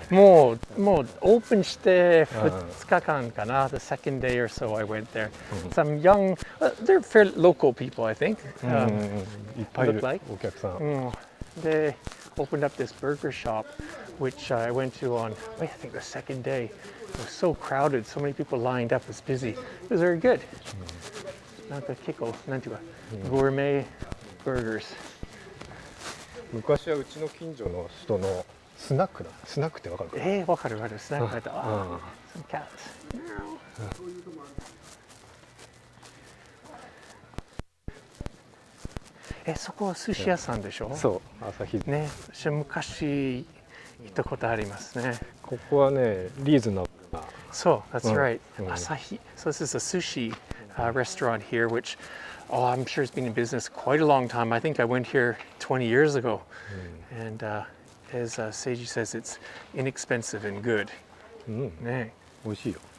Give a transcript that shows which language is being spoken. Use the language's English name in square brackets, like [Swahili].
[Japanese] もうオープンして2日間かな。 [English] The second day or so I went there. Some young, they're fairly local people, I think. [Japanese] いっぱいいる [English] look like. [Japanese] お客さん。 [English] They opened up this burger shop, which I went to on, I think the second day. It was so crowded, so many people lined up. It was busy. It was very good. [Japanese] なんか結構なんていうか、ゴールメburgers. 昔はうちの近所の人のスナックだ。スナックってわかるかな？わかるわかる。スナックだった。 [English] Some cats. [Japanese] そこは寿司屋さんでしょ？そう、朝日ね。私昔行ったことありますね。ここはね、リーズナブルな。 [English] そう、that's right. [Japanese] 朝日。 [English] So this is a sushi restaurant here, which I'm sure it's been in business quite a long time. I think I went here 20 years ago. And as Seiji says, it's inexpensive and good. [Japanese] ね。美味しいよ。